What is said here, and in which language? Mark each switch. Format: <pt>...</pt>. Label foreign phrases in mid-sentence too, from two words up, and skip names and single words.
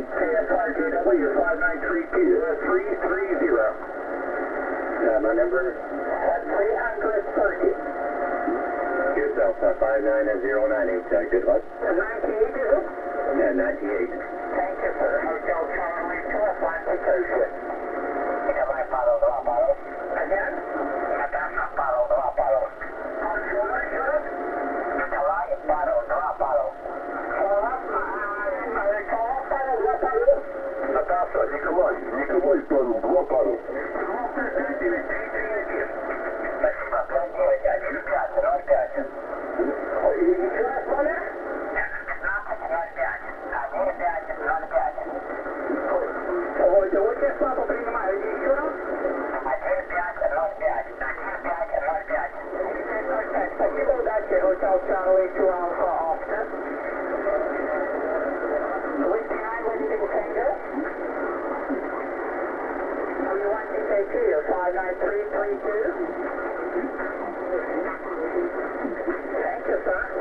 <en>KSRJW 59330. My number 330. Yourself, 59098. Good luck. 98 is it? Yeah, 98. Thank you, sir. Hotel Charlie 2 Atlantic. Nikolai Paro, drop Paro. Again? Natasha Paro, drop Paro. Nikolai Paro, drop Paro. Natasha, Nikolai Paro, drop Paro.</en> <ru>Спасибо, планируйте. 1-5, 0-5. Еще раз, Коля? 15-05. 1-5, 0-5. Ой, да очень слабо принимаю. Еще раз? 1-5, 0-5. 1-5, 0-5. Спасибо, удачи.</ru> <en>Hotel Charlie 2 Alpha Oscar. Whiskey 9, ready to tango. You want to take 2, you're 59332. Thank you, sir.</en>